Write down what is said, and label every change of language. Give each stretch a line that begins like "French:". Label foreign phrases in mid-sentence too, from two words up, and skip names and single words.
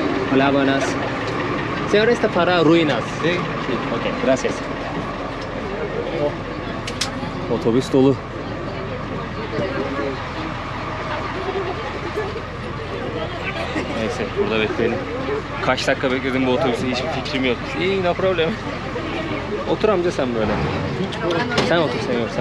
Spanish: Hola, buenas. Señor, está para ruinas. Sí. Sí, ok, gracias.
Turkish: Otobüs dolu. Neyse, burada bekleyelim. Kaç dakika bekledim bu otobüsü, hiçbir fikrim yok. İyi,
English: no problem.
Turkish: Otur amca sen böyle. Sen otur señor, sen.